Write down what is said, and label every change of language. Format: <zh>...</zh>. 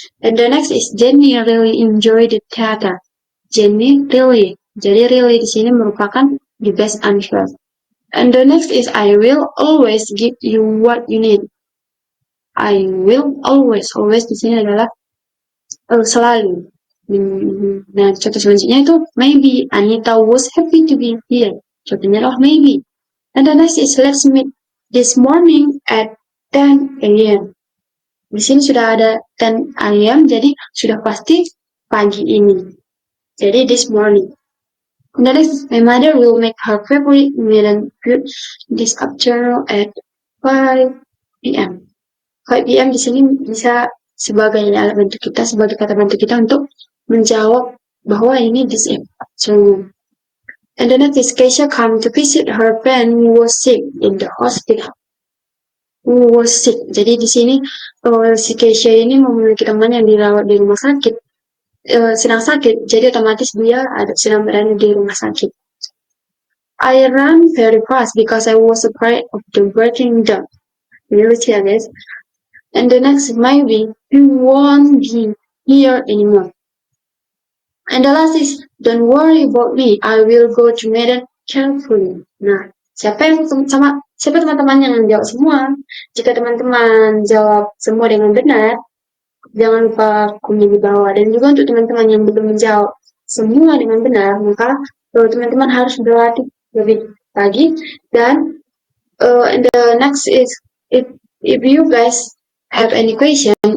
<en>And the next is Jenny really enjoyed the theater. Jenny really.</en> <id>Jadi</id> <en>really</en> <id>di sini merupakan</id> <en>the best answer. And the next is I will always give you what you need. I will always.</en> <id>Always di sini adalah selalu. Nah, contoh selanjutnya itu</id> <en>maybe Anita was happy to be here.</en> <id>Contohnya adalah maybe.</id> <en>And the next is let's meet this morning at 10 a.m.</en> <id>Di sini sudah ada 10 a.m. jadi sudah pasti pagi ini.</id> <en>Jadi this morning. And the next is my mother will make her favorite meal food this afternoon at 5 p.m. 5 p.m.</en> <id>di sini bisa sebagai alat bantu kita, sebagai kata bantu kita untuk menjawab bahwa ini</id> <en>this afternoon. And the next is Keisha come to visit her friend who was sick in the hospital. Who was sick.</en> <id>Jadi di sini si Keisha ini memiliki teman yang dirawat di rumah sakit, sedang sakit. Jadi otomatis dia sedang berada di rumah sakit.</id> <en>I ran very fast because I was afraid of the breaking down. Really, guys. And the next maybe he won't be here anymore. And the last is don't worry about me. I will go to Medan carefully.</en> <id>Nah, siapa teman-teman yang menjawab semua? Jika teman-teman jawab semua dengan benar, jangan lupa komen di bawah. Dan juga untuk teman-teman yang belum menjawab semua dengan benar, maka teman-teman harus berlatih lebih lagi.</id> <en>Dan and the next is if you guys have any question,</en>